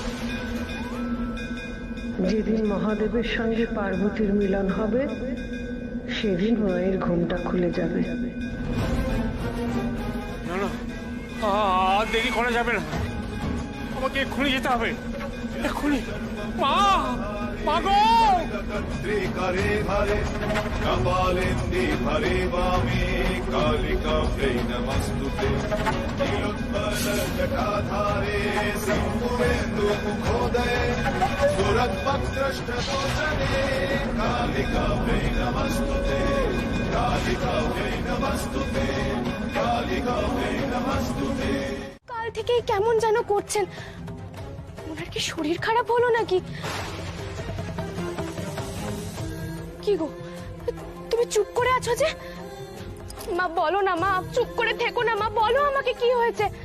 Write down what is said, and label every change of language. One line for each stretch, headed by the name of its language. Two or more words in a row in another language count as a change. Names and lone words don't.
Bangla: যেদিন মহাদেবের সঙ্গে পার্বতীর মিলন হবে সেদিন মায়ের ঘুমটা খুলে যাবে। না না, আর দেরি করা যাবে না, আমাকে এক্ষুনি যেতে হবে, এক্ষুনি। মা, মা গো!
Sanskrit: करे भरे कपालेन्दि भरे वामे कालिकाभ्यै नमस्तुते नीलोत्पलजटाधारे सिंधुरेन्दुमुखोदये सुरद्भक्त्रष्टदोषणे कालिकाभ्यै नमस्तुते कालिकाभ्यै नमस्तुते कालिकाभ्यै नमस्तुते।
Bangla: কাল থেকেই কেমন যেন করছেন, ওনার কি শরীর খারাপ হলো নাকি? কি গো, তুমি চুপ করে আছো যে? মা বলো না, মা চুপ করে থেকো না, মা বলো আমাকে কি হয়েছে।